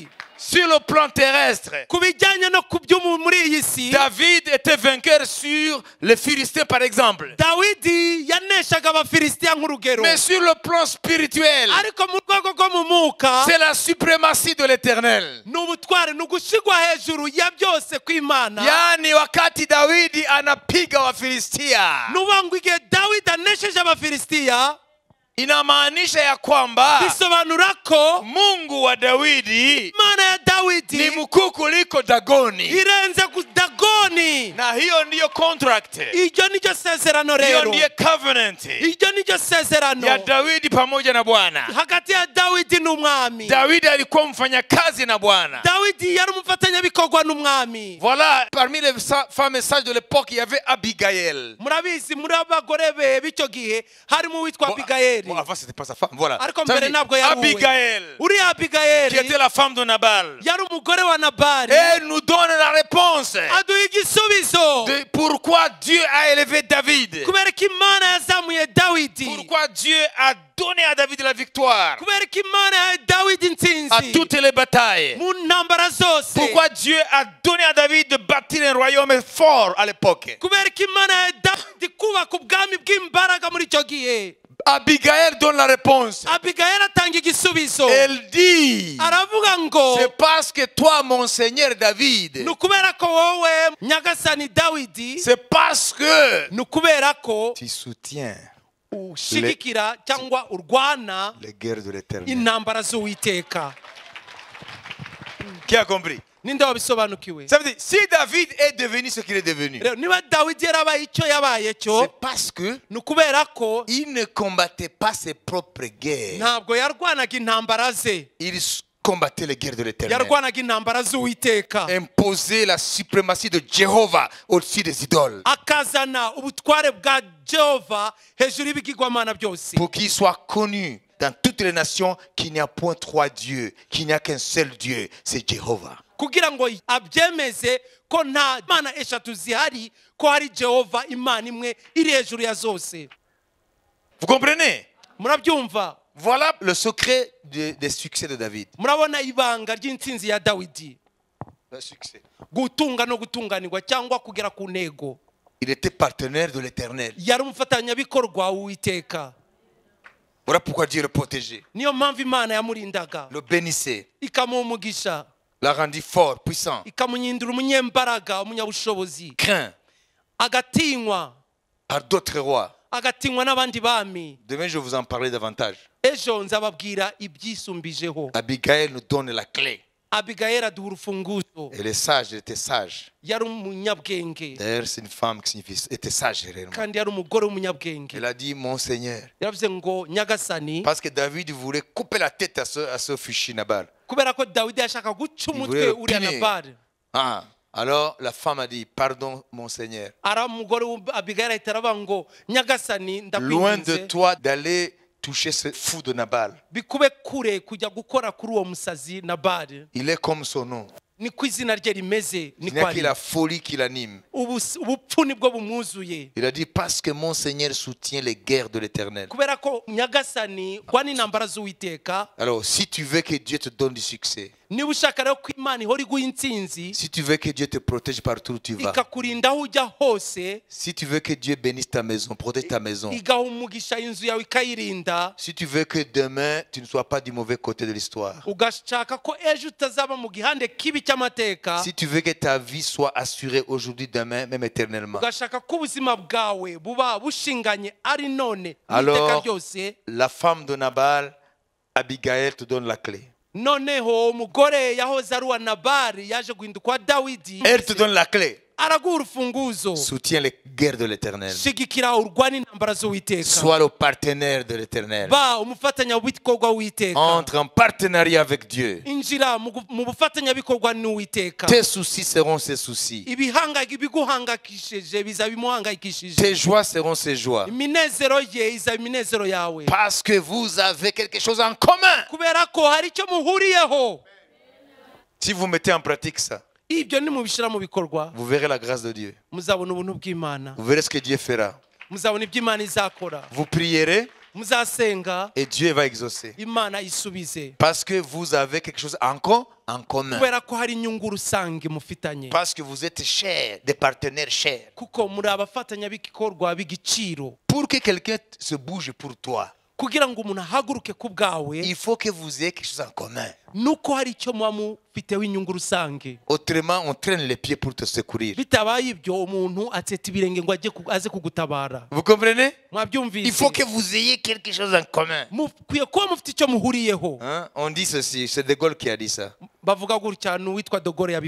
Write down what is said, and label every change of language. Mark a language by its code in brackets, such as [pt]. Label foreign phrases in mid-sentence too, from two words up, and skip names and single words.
[fr] Sur le plan terrestre, [rw] Ku bijyanye no ku byo muri iyi si, [fr] David était vainqueur sur les Philistins, par exemple. [rw] Dawidi yaneshaga Abafilisitiya nk'urugero, [fr] Mais sur le plan spirituel, [rw] ariko mu rwego rwo mu mwuka [fr] c'est la suprématie de l'Éternel. [rw] ni ubutware, ni ugushigwa hejuru ya byose kw'Imana. [sw] Yani wakati Daudi anapiga Wafilistia, [rw] Nuvuga ngo igihe Dawidi anesheje Abafilisitiya, [sw] inamaanisha ya kwamba [rw] bisobanura ko [sw] Mungu wa Daudi [rw] Imana ya [sw] ni [rw] Dawidi [sw] mkuu kuliko Dagoni. [rw] irenze ku Dagoni. [sw] Na hiyo ndiyo contract, [rw] Iryo niryo sezerano [sw] hiyo [rw] rero, [sw] ndiyo covenant [rw] iryo niryo sezerano [sw] ya Daudi pamoja na Bwana. [rw] hagati ya Dawidi n'umwami. [sw] Daudi alikuwa mfanyakazi na Bwana. [rw] Dawidi yari umufatanyabikorwa n'umwami. [fr] Voilà, parmi les femmes sages de l'époque, il y avait Abigail. [rw] Murabizi muri abagore be b'icyo gihe harimo uwitwa Abigayeli. [fr] Bon, avant, c'était pas sa femme. Voilà. [rw] Ariko [fr] Ça [rw] mbere [fr] dit, [rw] ntabwo yari uwe. Abigail, Uriya [fr] qui [rw] Abigayeli [fr] était la femme de Nabal. [rw] yari umugore wa Nabali. [fr] Elle nous donne la réponse [rw] Aduha igisubizo [fr] de pourquoi Dieu a élevé David. [rw] kubera ko Imana yazamuye Dawidi, [fr] Pourquoi Dieu a donné à David la victoire [rw] kubera ko Imana yahaye Dawidi [fr] à [rw] intsinzi [fr] toutes les batailles. [rw] mu ntambara zose, [fr] Pourquoi Dieu a donné à David de bâtir un royaume fort à l'époque. [rw] kubera ko Imana yahaye Dawidi kubaka ubwami bw'imbaraga muri icyo gihe. [fr] Abigail donne la réponse. [rw] Abigayeli atanga igisubizo, [fr] Elle dit, [rw] aravuga ngo [fr] c'est parce que toi, mon Seigneur David, [rw] ni ukubera ko wowe nyagasani Dawidi, [fr] c'est parce que [rw] ni ukubera ko [fr] tu soutiens [rw] ushigikira cyangwa urwana [fr] les guerres de l'Éternel. [rw] intambara z'Uwiteka. [fr] Qui a compris? [rw] Ninde wabisobanukiwe? [fr] Ça veut dire, si David est devenu ce qu'il est devenu, [rw] Rero niba Dawidi yarabaye icyo yabaye cyo, [fr] c'est parce que [rw] ni ukubera ko [fr] il ne combattait pas ses propres guerres. [rw] ntabwo yarwanaga intambara ze, [fr] Il combattait les guerres de l'Éternel. [rw] yarwanaga intambara z'Uwiteka, [fr] Imposer la suprématie de Jéhovah au-dessus des idoles. [rw] akazana ubutware bwa Jehova hejuru y'ibigirwamana byose, [fr] Pour qu'il soit connu dans toutes les nations qu'il n'y a point trois dieux, qu'il n'y a qu'un seul Dieu, c'est Jéhovah. [rw] kugira ngo abyemeze ko nta mana eshatu zihari, ko hari Jehova Imana imwe iri hejuru ya zose. [fr] Vous comprenez? [rw] Murabyumva? [fr] Voilà le secret des succès de David. [rw] Murabona ibanga ry'intsinzi ya Dawidi, [fr] Le succès. [rw] gutunga no gutunganirwa cyangwa kugera ku ntego. [fr] Il était partenaire de l'Éternel. [rw] Yari umufatanyabikorwa w'Uwiteka, [fr] Voilà pourquoi Dieu le protégeait, [rw] niyo mpamvu Imana yamurindaga, [fr] le bénissait, [rw] ikamuha umugisha, [fr] l'a rendu fort, puissant, [rw] ikamuhindura umunyembaraga, umunyabushobozi, [fr] craint [rw] agatinywa, [fr] par d'autres rois. [rw] agatinywa n'abandi bami. [fr] Demain, je vais vous en parler davantage. [rw] Ejo nzababwira ibyisumbijeho. [fr] Abigail nous donne la clé. [rw] Abigayeli aduha urufunguzo, [fr] Elle est sage, elle était sage. [rw] yari umunyabwenge [fr] D'ailleurs, c'est une femme qui était sage réellement. [rw] kandi yari umugore w'umunyabwenge. [fr] Elle a dit, mon Seigneur. [rw] Yaravuze ngo nyagasani, [fr] Parce que David voulait couper la tête à ce fichu Nabal. [rw] kubera ko Dawidi yashaka guca umutwe [fr] voulait [rw] uriya [fr] piner. [rw] Nabali, [fr] Ah, Alors la femme a dit, pardon mon Seigneur. [rw] umugore Abigayili ahita aravuga ngo nyagasani [fr] Loin de [rw] ndakwinginze [fr] toi d'aller toucher ce fou de Nabal. [rw] bikube kure kujya gukora kuri uwo musazi Nabali. [fr] Il est comme son nom. [rw] Niko izina rye rimeze, [fr] Il [rw] niko [fr] n'y a que [rw] ari. [fr] la folie qui l'anime. [rw] Ubupfu nibwo bumwuzuye. [fr] Il a dit, parce que mon Seigneur soutient les guerres de l'Éternel. [rw] Kubera ko nyagasani rwana intambara z'Uwiteka. [fr] Alors, si tu veux que Dieu te donne du succès, [rw] Niba ushaka rero ko Imana ihora iguha intsinzi, [fr] si tu veux que Dieu te protège partout où tu vas, [rw] ikakurinda aho ujya hose, [fr] si tu veux que Dieu bénisse ta maison, protège ta maison, [rw] igaha umugisha inzu yawe ikayirinda, [fr] si tu veux que demain tu ne sois pas du mauvais côté de l'histoire, [rw] ugashaka ko ejo utazaba mu gihande kibi cy'amateka, [fr] si tu veux que ta vie soit assurée aujourd'hui, demain, même éternellement, [rw] ugashaka ko ubuzima bwawe buba bushinganye ari none n'iteka [fr] alors [rw] ryose, [fr] la femme de Nabal, Abigail, te donne la clé. [rw] noneho umugore yahoze ari uwa Nabali yaje guhinduka uwa Dawidi, [fr] Elle te donne la clé. [rw] araguha urufunguzo. [fr] Soutiens les guerres de l'Éternel. [rw] Shigikira urwana intambara z'Uwiteka, [fr] Sois le partenaire de l'Éternel. [rw] ba umufatanyabikorwa w'Uwiteka, [fr] Entre en partenariat avec Dieu. [rw] injira mu bufatanyabikorwa n'Uwiteka. [fr] Tes soucis seront ses soucis. [rw] Ibiguhangayikishije bizaba bimuhangayikishije, [fr] Tes joies seront ses joies. [rw] iminezero ye izaba iminezero yawe, [fr] Parce que vous avez quelque chose en commun. [rw] kubera ko hari icyo muhuriyeho. [fr] Si vous mettez en pratique ça, [rw] Ibyo nimubishyira mu bikorwa, [fr] vous verrez la grâce de Dieu. [rw] muzabona ubuntu bw'Imana, [fr] Vous verrez ce que Dieu fera. [rw] muzabona ibyo Imana izakora, [fr] Vous prierez [rw] muzasenga [fr] et Dieu va exaucer. [rw] Imana isubize, [fr] Parce que vous avez quelque chose en commun. [rw] kubera ko hari inyungu rusange mufitanye, [fr] Parce que vous êtes chers, des partenaires chers. [rw] kuko muri abafatanyabikorwa b'igiciro. [fr] Pour que quelqu'un se bouge pour toi, [rw] Kugira ngo umuntu ahaguruke ku bwawe, [fr] il faut que vous ayez quelque chose en commun. [rw] nuko hari icyo muba mufiteho inyungu rusange. [fr] Autrement, on traîne les pieds pour te secourir. [rw] Bitabaye ibyo, umuntu atseta ibirenge ngo aze kugutabara. [fr] Vous comprenez? Il [rw] Mwabyumvise? [fr] faut que vous ayez quelque chose en commun. [rw] Mukwiye kuba mufite icyo muhuriyeho. [fr] Hein? On dit ceci, c'est De Gaulle qui a dit ça. [rw] Bavuga gutya, n'uwitwa Dogore [fr] Il a